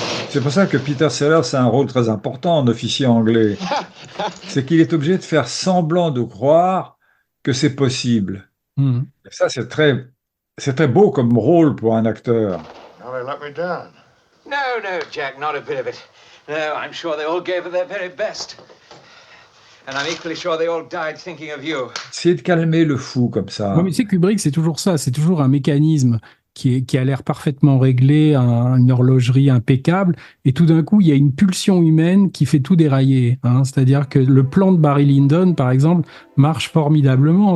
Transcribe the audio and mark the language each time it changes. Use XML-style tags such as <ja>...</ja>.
<fr>C'est pour ça que Peter Sellers a un rôle très important en officier anglais. C'est qu'il est obligé de faire semblant de croire que c'est possible. Et ça, c'est très beau comme rôle pour un acteur.</fr> <en>Now they let me down. No, Jack, not a bit of it. No, I'm sure they all gave it their very best. And I'm equally sure they all died thinking of you.</en> <fr>C'est de calmer le fou comme ça. Ouais, mais c'est Kubrick, c'est toujours ça, c'est toujours un mécanisme qui a l'air parfaitement réglé, une horlogerie impeccable, et tout d'un coup, il y a une pulsion humaine qui fait tout dérailler. Hein. C'est-à-dire que le plan de Barry Lyndon, par exemple, marche formidablement.</fr>